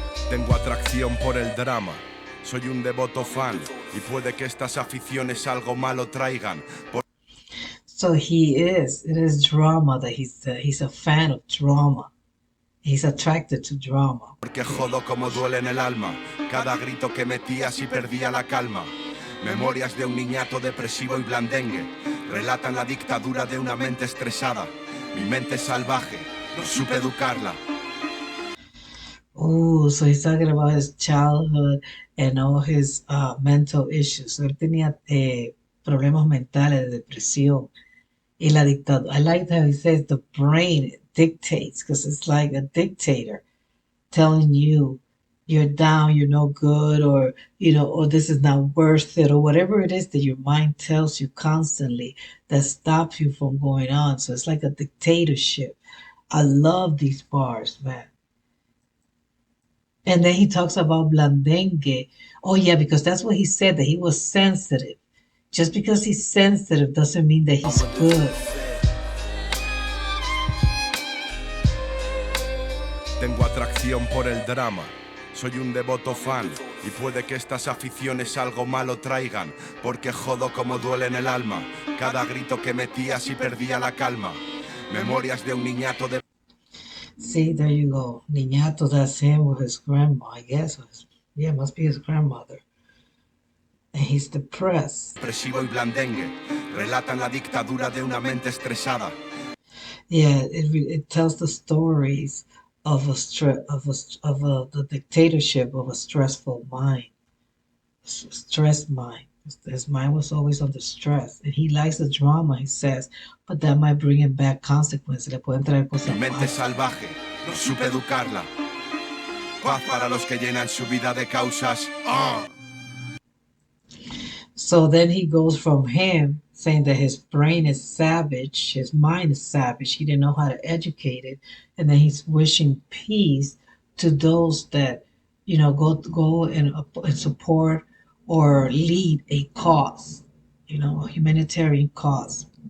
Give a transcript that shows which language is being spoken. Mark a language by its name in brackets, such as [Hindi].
[Spanish] Tengo atracción por el drama. Soy un devoto fan y puede que estas aficiones algo malo traigan. [English] So it is drama that he's a fan of drama. He's attracted to drama. [Spanish] Porque jodo como duele en el alma. Cada grito que metía si perdía la calma. Memorias de un niñato depresivo y blandengue relatan la dictadura de una mente estresada. Mi mente salvaje, no supe educarla. [English] Oh, so he's talking about his childhood and all his mental issues. [Spanish] So él tenía problemas mentales, de depresión. Y la dictadura. [English] I like how he says the brain dictates, because it's like a dictator telling you you're down, you're no good, or or this is not worth it, or whatever it is that your mind tells you constantly that stops you from going on. So it's like a dictatorship. I love these bars, man. And then he talks about blandengue. Oh yeah, because that's what he said, that he was sensitive. Just because he's sensitive doesn't mean that he's good. [Spanish] Tengo atracción por el drama. Soy un devoto fan y puede que estas aficiones algo malo traigan, porque jodo como duele en el alma. Cada grito que metía si perdía la calma. Memorias de un niñato de... [English] See, there you go. Niñato, that's him with his grandma, I guess. Yeah, must be his grandmother. And he's depressed. [Spanish] Depresivo y blandengue relatan la dictadura de una mente estresada. [English] Yeah, it tells the stories of the dictatorship of a stressful mind, stressed mind. His mind was always under stress, and he likes the drama, he says, but that might bring him back consequences. [Spanish] Le pueden traer cosas Mi mente salvaje, no supe educarla. Paz para los que llenan su vida de causas. [English] So then he goes from him saying that his brain is savage, his mind is savage, he didn't know how to educate it, and then he's wishing peace to those that go and support or lead a cause, a humanitarian cause.